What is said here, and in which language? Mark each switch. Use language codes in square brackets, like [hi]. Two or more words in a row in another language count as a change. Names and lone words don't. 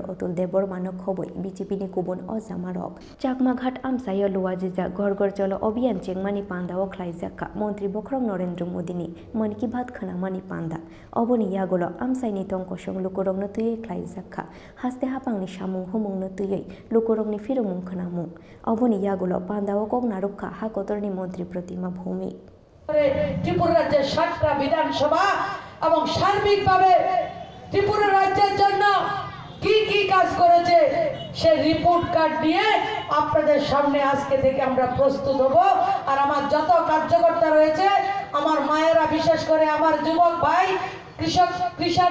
[trp] Otul Debormano Khoboi BJP ni Kubun Ozamarok Chakma Ghat Amsayo Luazi Jag Ghorghorcholo Obhiyan Chengmani Panda o Khlaijaka Montri Bokrong Narendra Modi ni Mann Ki Baat Khanamani Panda Oboni Yagolo Amsaini Tongkoshong Lukorong na tuye Khlaijaka Haste Hapangni Samung mung no tuyai lukorong ni firumung khanamung oboni yagulo pandao kok narukha hakotorni মন্ত্রী প্রতিমা ভূমি [bn] ত্রিপুরা রাজ্যের 7টা বিধানসভা এবং সার্বিকভাবে ত্রিপুরা রাজ্যের জন্য কি কি কাজ করেছে সেই রিপোর্ট কার্ড নিয়ে আপনাদের সামনে আজকে থেকে আমরা প্রস্তুত হব আর আমার যত কার্যকর্তা রয়েছে আমার মায়েরা বিশেষ করে আমার যুবক ভাই কিষাণ